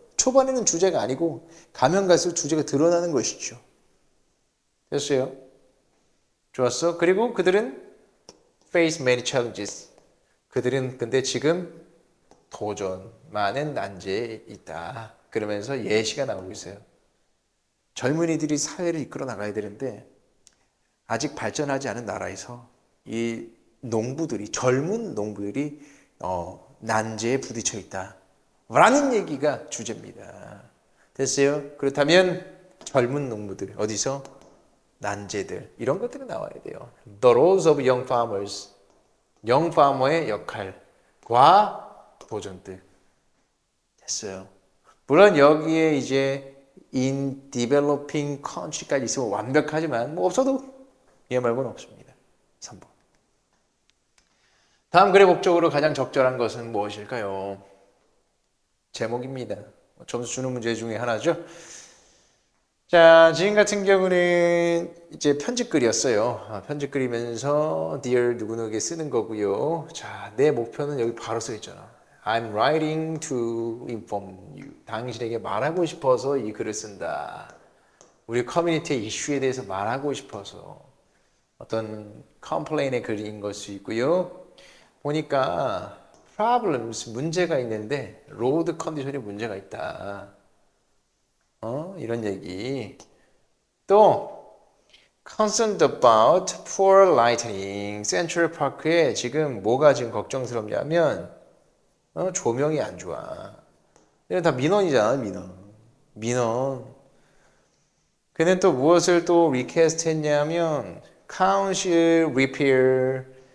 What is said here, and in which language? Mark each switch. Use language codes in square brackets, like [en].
[ko] 초반에는 주제가 아니고 가면 갈수록 주제가 드러나는 것이죠. 됐어요? 좋았어. 그리고 그들은 face many challenges. 그들은 근데 지금 도전, 많은 난제에 있다. 그러면서 예시가 나오고 있어요. 젊은이들이 사회를 이끌어 나가야 되는데 아직 발전하지 않은 나라에서 이 젊은 농부들이 난제에 부딪혀 있다. 라는 얘기가 주제입니다. 됐어요? 그렇다면 젊은 농부들, 어디서? 난제들, 이런 것들이 나와야 돼요. [en] The roles of young farmers, young farmer의 [ko] 역할과 도전들. 됐어요. 물론 여기에 이제 in developing country 까지 있으면 완벽하지만 뭐 없어도 얘 말고는 없습니다. 3번. 다음 글의 목적으로 가장 적절한 것은 무엇일까요? 제목입니다. 점수 주는 문제 중에 하나죠. 자, 지금 같은 경우는 이제 편집글이었어요. 편집글이면서 dear 누구누구에게 쓰는 거고요. 자, 내 목표는 여기 바로 써 있잖아. [en] I'm writing to inform you. [ko] 당신에게 말하고 싶어서 이 글을 쓴다. 우리 커뮤니티의 이슈에 대해서 말하고 싶어서 어떤 컴플레인의 글인 걸 수 있고요. 보니까 problems, 문제가 있는데 road 컨디션이 문제가 있다. 이런 얘기. [en] 또 concerned about poor lighting. [ko] 센트럴 파크에 지금 뭐가 지금 걱정스럽냐면 조명이 안 좋아. 이건 다 민원이잖아, 민원. 그는 또 무엇을 또 리퀘스트 했냐면 council repair.